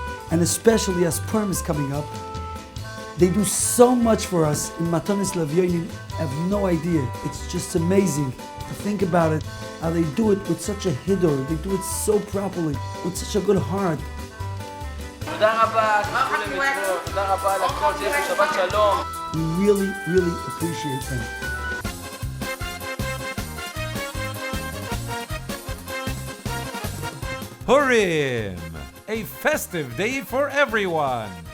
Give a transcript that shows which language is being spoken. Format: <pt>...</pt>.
<en>And especially as Purim is coming up, they do so much for us in Matanis Levyonim. I have no idea. It's just amazing to think about it, how they do it with such a hiddur. They do it so properly, with such a good heart.</en> <he>תודה רבה, תחכו למצוות, תודה רבה לכל, שיהיה לכם שבת שלום.</he> <en>We really, really appreciate them. Purim! A festive day for everyone!</en>